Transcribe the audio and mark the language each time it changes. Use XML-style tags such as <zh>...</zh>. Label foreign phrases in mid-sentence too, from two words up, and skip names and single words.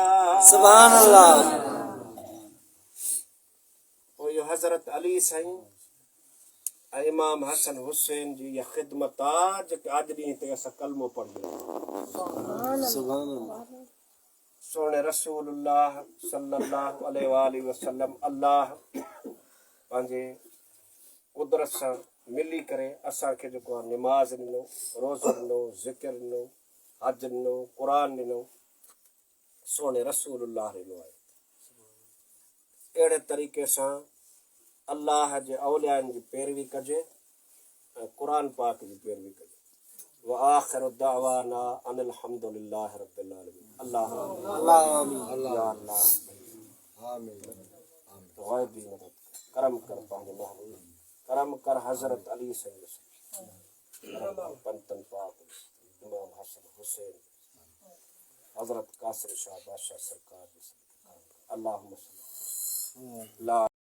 <ar>سبحان الله</ar> <sd>पोइ इहो हज़रत अली साईं ऐं इमाम हसन हुसैन जी इहा ख़िदमत आहे जेके अॼु ॾींहं ते असां कलमो पढ़ंदा</sd> <ar>سبحان الله</ar> <sd>सोने</sd> <ar>رسول الله صلى الله عليه وسلم</ar> <sd>अल्लाह पंहिंजे कुदरत सां मिली करे असांखे जेको आहे निमाज़ ॾिनो रोज़ो ॾिनो ज़िक्र ॾिनो हज ॾिनो क़ुरान ॾिनो सोने रसूलुल्लाह ॾिनो आहे अहिड़े तरीक़े सां अल्लाह जे औलियानि जी पैरवी कजे ऐं क़ुरान पाक जी पैरवी कजे</sd> <ar>وآخر دعوانا أن الحمد لله رب العالمين الله الله آمين يا الله आमीन</ar> <pa>غيب دي مدد</pa> <sd>करम कर पंहिंजे महबूब करम कर हजरत अली सैयद करम कर पंतन पाक इमाम हसन हुसैन हजरत कासिम शाह बादशाह सरकार</sd> <ar>اللهم صل لا</ar>